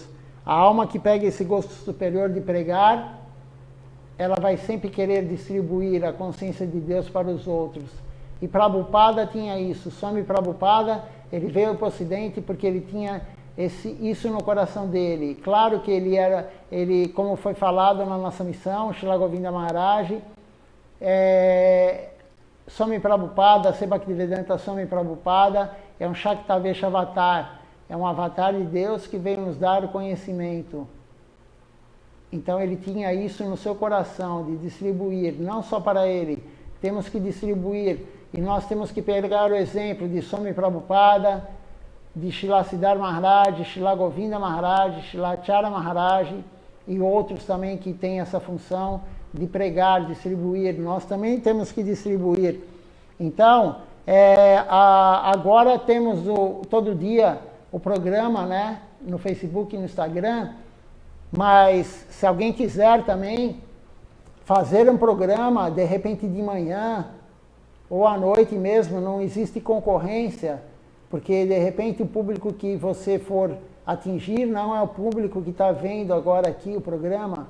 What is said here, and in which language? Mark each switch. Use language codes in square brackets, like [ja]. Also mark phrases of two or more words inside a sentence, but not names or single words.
[pt] A alma que pega esse gosto superior de pregar, ela vai sempre querer distribuir a consciência de Deus para os outros. E Prabhupada tinha isso. Swami Prabhupada, ele veio para o Ocidente porque ele tinha isso no coração dele. Claro que ele, como foi falado na nossa missão, Srila Govinda Maharaj, Swami Prabhupada, Se Bhaktivedanta Swami Prabhupada, é um [sa] Shaktavesha Avatar. [pt] É um avatar de Deus que veio nos dar o conhecimento. Então ele tinha isso no seu coração, de distribuir, não só para ele. Temos que distribuir. E nós temos que pegar o exemplo de Swami Prabhupada, de Srila Siddhar Maharaj, Srila Govinda Maharaj, Srila Acharya Maharaj e outros também que têm essa função de pregar, distribuir. Nós também temos que distribuir. Então, agora temos todo dia o programa, né, no Facebook e no Instagram, mas se alguém quiser também fazer um programa, de repente de manhã ou à noite mesmo, não existe concorrência, porque de repente o público que você for atingir não é o público que está vendo agora aqui o programa.